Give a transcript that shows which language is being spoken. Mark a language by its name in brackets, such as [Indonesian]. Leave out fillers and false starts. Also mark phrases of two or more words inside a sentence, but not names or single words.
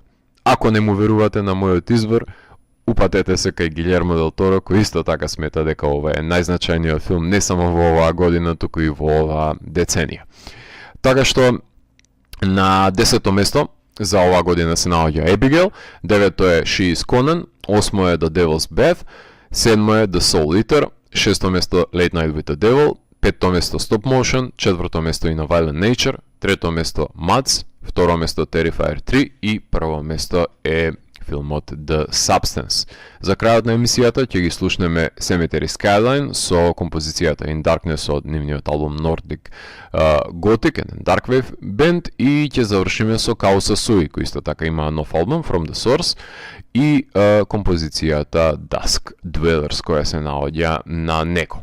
[Macedonian] Ако не му верувате на мојот избор, упатете се кај Гилермо Дел Торо, кој исто така смета дека ова е најзначајниот филм не само во оваа година, туку и во оваа деценија. Така што на 10-то место за оваа година се наоѓа Abigail, 9-то е She is Conan, 8-то е The Devil's Bath, 7-то е The Soul Eater, 6-то место Late Night with the Devil, 5-то место Stop Motion, 4-то место In a Violent Nature, 3-то место Mads, 2-то место Terrifier 3 и 1-то место е филмот The Substance. За крајот на емисијата ќе ги слушнеме Cemetery Skyline со композицијата In Darkness од нивниот албум Nordic Gothic and Darkwave Band и ќе завршиме со Causa Sui, кој исто така има нов албум From the Source и композицијата Dusk Dwellers која се наоѓа на Неко.